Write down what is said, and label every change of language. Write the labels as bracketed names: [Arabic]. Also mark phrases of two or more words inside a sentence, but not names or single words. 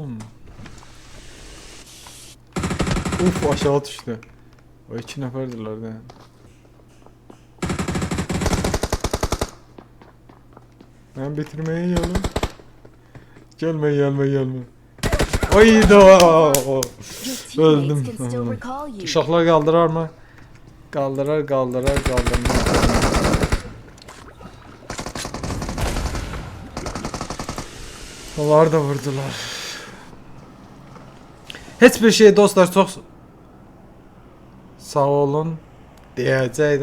[Azerbaijani] Dostum. Uf, aşağı düştü. O 2 nəfərdirlər də. [Turkish] Ben bitirmeye geldim. Gelme. Oyda. [English] Your teammates [Azerbaijani] Öldüm. [English] can still recall you. [Azerbaijani] Uşaqlar qaldırar mı? Qaldırmaz. Onlar da vurdular. Heç bir şey dostlar, çox sağ olun deyəcəydim.